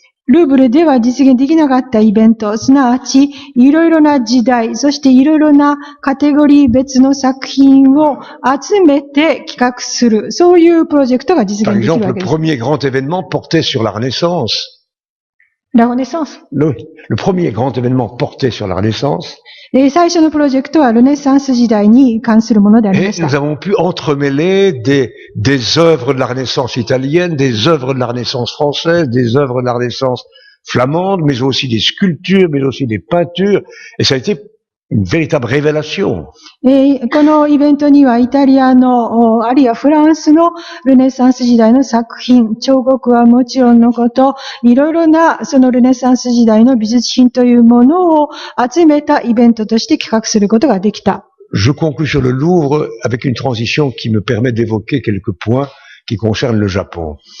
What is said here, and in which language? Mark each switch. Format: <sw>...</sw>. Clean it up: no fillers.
<ja>ルーブルでは実現できなかったイベント、すなわち、いろいろな時代、そしていろいろなカテゴリー別の作品を集めて企画する、そういうプロジェクトが実現できるわけです。</ja> <fr>Par exemple, le premier grand événement portait sur la Renaissance. La Renaissance. Le premier grand événement portait sur la Renaissance.</fr> <ja>最初のプロジェクトはルネサンス時代に関するものでありました。</ja> <fr>Et nous avons pu entremêler des œuvres de la Renaissance italienne, des œuvres de la Renaissance française, des œuvres de la Renaissance flamande, mais aussi des sculptures, mais aussi des peintures. Et ça a été une véritable révélation.</fr> <ja>このイベントにはイタリアの、あるいはフランスのルネサンス時代の作品、彫刻はもちろんのこと、いろいろなそのルネサンス時代の美術品というものを集めたイベントとして企画することができた。</ja> <fr>Je conclus sur le Louvre avec une transition qui me permet d'évoquer quelques points qui concernent le Japon.</fr>